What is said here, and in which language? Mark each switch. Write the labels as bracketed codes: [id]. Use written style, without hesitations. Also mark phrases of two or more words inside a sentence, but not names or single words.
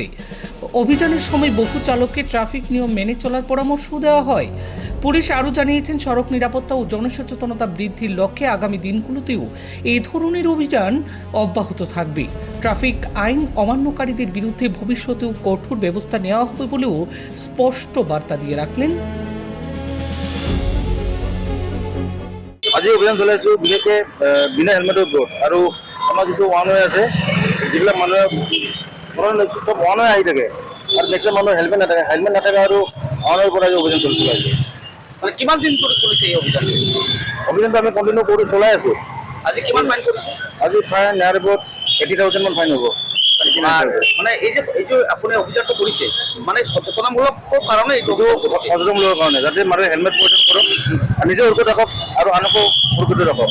[bn] অভিযানের সময় বহু চালককে ট্রাফিক নিয়ম মেনে চলার পরামর্শ দেওয়া হয়। পুলিশ আরও জানিয়েছেন, সড়ক নিরাপত্তা ও জনসচেতনতা বৃদ্ধির লক্ষ্যে আগামী দিনগুলোতেও এই ধরনের অভিযান অব্যাহত থাকবে। ট্রাফিক আইন অমান্যকারীদের বিরুদ্ধে ভবিষ্যতেও কঠোর ব্যবস্থা নেওয়া হবে বলেও স্পষ্ট বার্তা দিয়ে ৰাখলেন। [as] আজি অভিযান চলাইছোঁ বিশেষকৈ বিনা হেলমেটৰ ওপৰত, আৰু আমাৰ যিটো [en] one way [as] আছে, যিবিলাক মানুহে চব [en] one way [as] আহি থাকে আৰু মেক্সিমাম মানুহৰ হেলমেট নাথাকে আৰু ওৱান ৱেৰ পৰা আজি অভিযান চলিছিল। আজি মানে কিমান দিন ধরে চলেছে এই অভিযানটো? অভিযানটো আমি কণ্টিনিউ কৰি চলাই আছোঁ। আজি কিমান ফাইন কৰিছে? আজি ফাইন ইয়াৰ ওপৰত 80,000 মান ফাইন হ'ব। মানে এই যে আপুনি অভিযানটো কৰিছে, মানে সচেতনামূলক কাৰণে এইটো সচেতনমূলকৰ কাৰণে, যাতে মানুহে হেলমেট পৰিধান কৰক আৰু নিজে সুৰক্ষিত ৰাখক আৰু আনকো সুৰক্ষিত ৰাখক।